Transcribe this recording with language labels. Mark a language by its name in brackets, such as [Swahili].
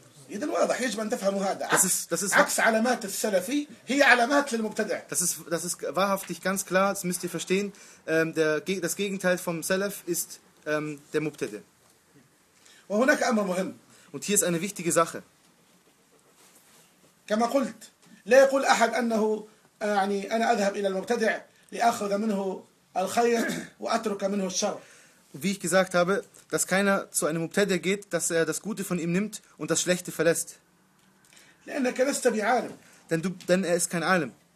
[Arabic] إذن واضح يجب أن تفهموا هذا. عكس علامات السلفي هي علامات للمبتدع. [German] Das ist wahrhaftig ganz klar. Das müsst ihr verstehen. Das Gegenteil vom Salaf ist der مبتدع. [Arabic] وهناك أمر مهم. [German] Und hier ist eine wichtige Sache. [Arabic] كما قلت لا يقول أحد أنه يعني أنا أذهب إلى المبتدع لأخذ منه الخير وأترك منه الشر. [German] Wie ich gesagt habe, dass keiner zu einem Mubtada geht, dass er das Gute von ihm nimmt und das Schlechte verlässt. Denn er ist kein Alim.